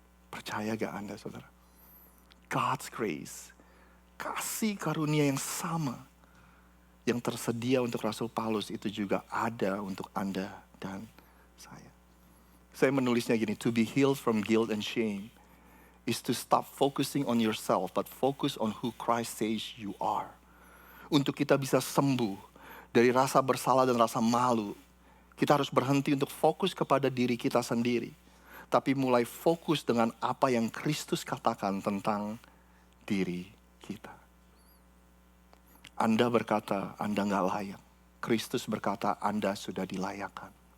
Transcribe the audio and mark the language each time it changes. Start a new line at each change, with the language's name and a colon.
Indonesian: Percaya gak Anda, saudara?
English: God's grace,
Indonesian: kasih karunia yang sama yang tersedia untuk Rasul Paulus itu juga ada untuk Anda dan saya. Saya menulisnya gini,
English: to be healed from guilt and shame is to stop focusing on yourself but focus on who Christ says you are.
Indonesian: Untuk kita bisa sembuh dari rasa bersalah dan rasa malu, kita harus berhenti untuk fokus kepada diri kita sendiri. Tapi mulai fokus dengan apa yang Kristus katakan tentang diri kita. Anda berkata Anda gak layak. Kristus berkata Anda sudah dilayakkan.